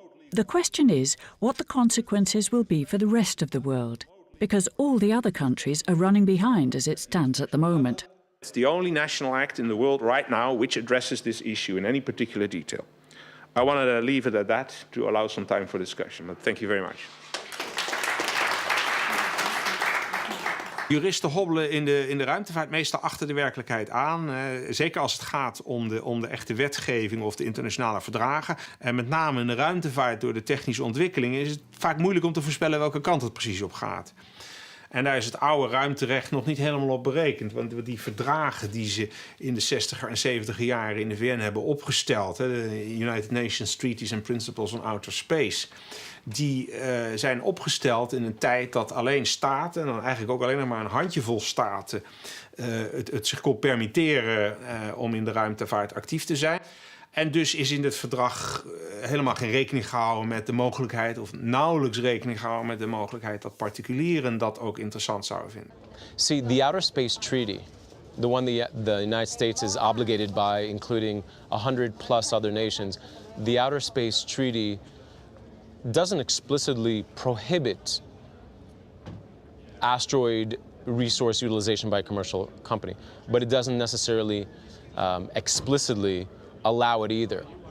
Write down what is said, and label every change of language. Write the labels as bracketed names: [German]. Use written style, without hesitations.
[English] The question is what the consequences will be for the rest of the world, because all the other countries are running behind as it stands at the moment. It's the only national act in the world right now which addresses this issue in any particular detail. I wanted to leave it at that to allow some time for discussion, but thank you very much. [Dutch] Juristen hobbelen in de ruimtevaart meestal achter de werkelijkheid aan. Zeker als het gaat om de echte wetgeving of de internationale verdragen. En met name in de ruimtevaart door de technische ontwikkelingen is het vaak moeilijk om te voorspellen welke kant het precies op gaat. En daar is het oude ruimterecht nog niet helemaal op berekend. Want die verdragen die ze in de 60er en 70er jaren in de VN hebben opgesteld, de United Nations Treaties and Principles on Outer Space, die zijn opgesteld in een tijd dat alleen staten, en dan eigenlijk ook alleen nog maar een handjevol staten, het zich kon permitteren om in de ruimtevaart actief te zijn. En dus is in het verdrag helemaal geen rekening gehouden met de mogelijkheid, of nauwelijks rekening gehouden met de mogelijkheid dat particulieren dat ook interessant zouden vinden. [English] See, the Outer Space Treaty, the one the United States is obligated by, including 100+ other nations, the Outer Space Treaty doesn't explicitly prohibit asteroid resource utilization by a commercial company, but it doesn't necessarily explicitly allow it either.